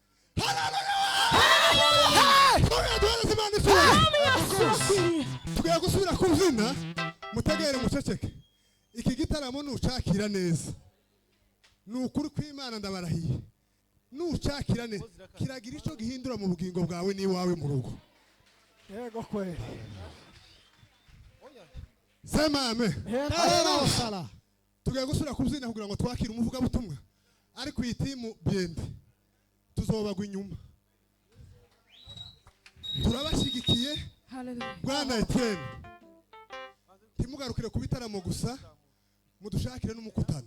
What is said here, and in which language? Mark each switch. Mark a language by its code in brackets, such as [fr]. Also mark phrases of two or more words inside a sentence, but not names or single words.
[rn] Tugiye gusubira kubyina mutegere muceceke. Iki gitaramo nucakira neza. Nukuri kw'Imana ndabarahiye. Nucakira neza kiragira ico gihindura mu bugingo bwawe n'iwawe mu rugo. [sw] yego kweli Sema amen. haleluya Sala. [rn] Tugiye gusubira kubyina kugira ngo twakire umuvuga butumwa. Ariko iyi timu bende tuzobagwa inyuma. Turabashigikiye. Haleluya. Bwana Etienne. Timugarukire ku bitaramo gusa. Mudushakire n'umukutano.